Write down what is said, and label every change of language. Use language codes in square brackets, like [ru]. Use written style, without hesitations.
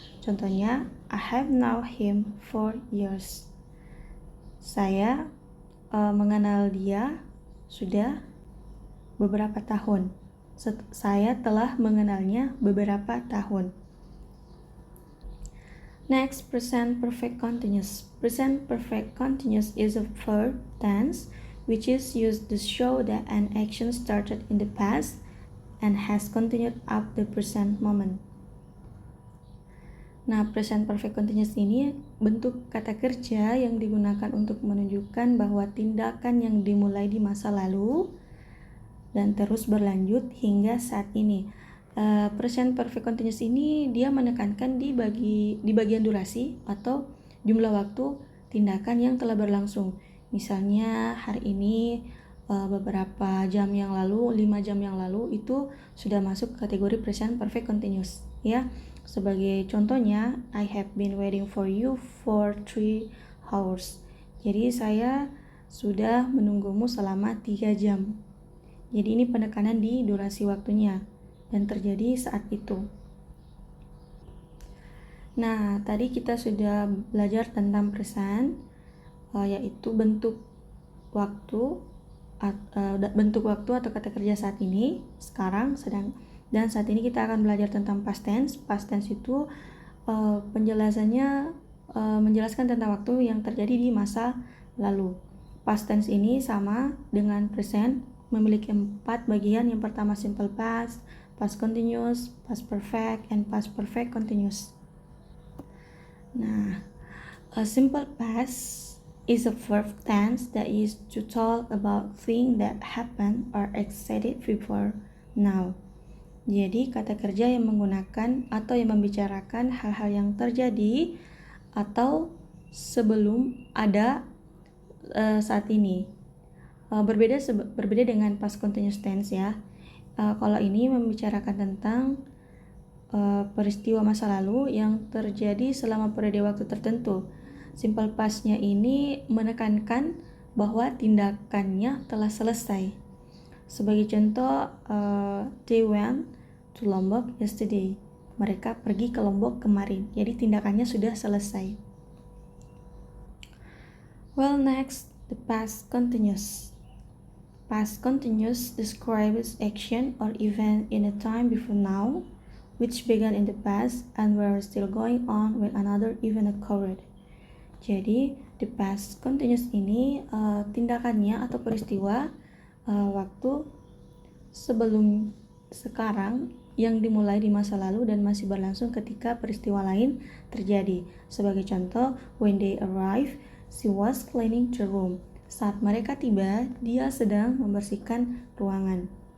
[en] Contohnya, I have known him for years. [id] Saya mengenal dia sudah beberapa tahun. Saya telah mengenalnya beberapa tahun. [en] Next, present perfect continuous. Present perfect continuous is a verb tense which is used to show that an action started in the past and has continued up the present moment. [id] Nah, present perfect continuous ini bentuk kata kerja yang digunakan untuk menunjukkan bahwa tindakan yang dimulai di masa lalu dan terus berlanjut hingga saat ini. Present perfect continuous ini dia menekankan di bagian durasi atau jumlah waktu tindakan yang telah berlangsung. Misalnya hari ini beberapa jam yang lalu, 5 jam yang lalu itu sudah masuk kategori present perfect continuous, ya. Sebagai contohnya, [en] I have been waiting for you for 3 hours. [id] Jadi saya sudah menunggumu selama 3 jam. Jadi ini penekanan di durasi waktunya dan terjadi saat itu. Nah, tadi kita sudah belajar tentang present, yaitu bentuk waktu atau kata kerja saat ini, sekarang, sedang. Dan saat ini kita akan belajar tentang past tense. Past tense itu penjelasannya menjelaskan tentang waktu yang terjadi di masa lalu. Past tense ini sama dengan present, memiliki 4 bagian. Yang pertama [en] simple past, past continuous, past perfect, and past perfect continuous. Nah, a simple past is a verb tense that is to talk about things that happened or existed before now. [id] Jadi kata kerja yang menggunakan atau yang membicarakan hal-hal yang terjadi atau sebelum ada saat ini. Berbeda dengan past continuous tense, ya. Kalau ini membicarakan tentang peristiwa masa lalu yang terjadi selama periode waktu tertentu. Simple past-nya ini menekankan bahwa tindakannya telah selesai. Sebagai contoh, [en] they went to Lombok yesterday. [id] Mereka pergi ke Lombok kemarin. Jadi tindakannya sudah selesai. [en] Well, next, the past continuous. Past continuous describes action or event in a time before now, which began in the past and were still going on when another event occurred. [id] Jadi, the past continuous ini tindakannya atau peristiwa waktu sebelum sekarang yang dimulai di masa lalu dan masih berlangsung ketika peristiwa lain terjadi. Sebagai contoh, [en] when they arrived, she was cleaning the room. [id] Saat mereka tiba, dia sedang membersihkan ruangan.